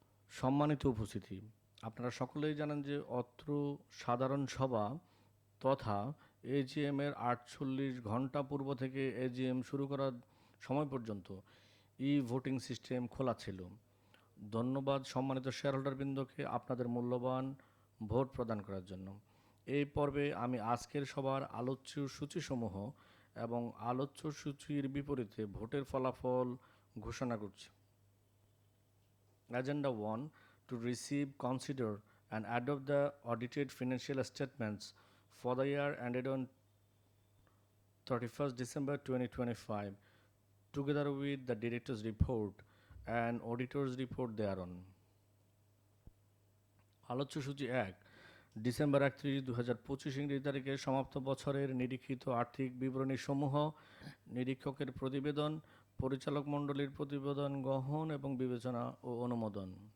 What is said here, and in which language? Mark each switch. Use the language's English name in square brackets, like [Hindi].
[Bangla] সম্মানিত উপস্থিতি, আপনারা সকলেই জানেন যে অত্র সাধারণ সভা তথা এজিএম এর 48 ঘন্টা পূর্ব থেকে এজিএম শুরু করার সময় পর্যন্ত ভোটিং সিস্টেম খোলা ছিল। ধন্যবাদ সম্মানিত শেয়ারহোল্ডারবৃন্দকে আপনাদের মূল্যবান ভোট প্রদান করার জন্য। এই পর্বে আমি আজকের সভার আলোচ্য সূচিসমূহ এবং আলোচ্য সূচির বিপরীতে ভোটের ফলাফল ঘোষণা করছি। [English] Agenda 1: to receive, consider and adopt the audited financial statements for the year ended on 31st December 2025 together with the director's report and auditor's report thereon. [Bangla] আলোচ্য সূচি 1: ডিসেম্বর 31, 2025 ইংরেজি তারিখে সমাপ্ত বছরের নিরীক্ষিত আর্থিক বিবরণী সমূহ, নিরীক্ষকের প্রতিবেদন, পরিচালক মণ্ডলীর প্রতিবেদন গ্রহণ এবং বিবেচনা ও অনুমোদন।